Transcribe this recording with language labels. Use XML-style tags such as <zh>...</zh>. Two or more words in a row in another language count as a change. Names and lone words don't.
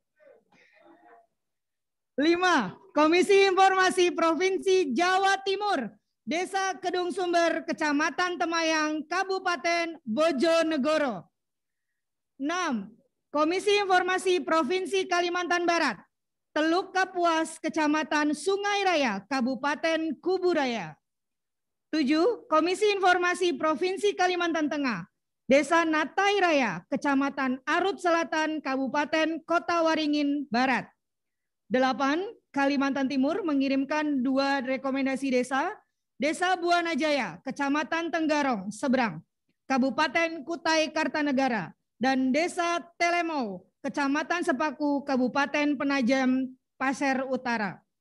<id>5. Komisi Informasi Provinsi Jawa Timur, Desa Kedung Sumber, Kecamatan Temayang, Kabupaten Bojonegoro. 6. Komisi Informasi Provinsi Kalimantan Barat, Teluk Kapuas, Kecamatan Sungai Raya, Kabupaten Kuburaya. 7. Komisi Informasi Provinsi Kalimantan Tengah, Desa Natai Raya, Kecamatan Arut Selatan, Kabupaten Kota Waringin Barat. 8. Kalimantan Timur mengirimkan 2 rekomendasi desa, Desa Buana Jaya, Kecamatan Tenggarong, Seberang, Kabupaten Kutai Kartanegara, dan Desa Telemau, Kecamatan Sepaku, Kabupaten Penajam Pasir Utara.</id>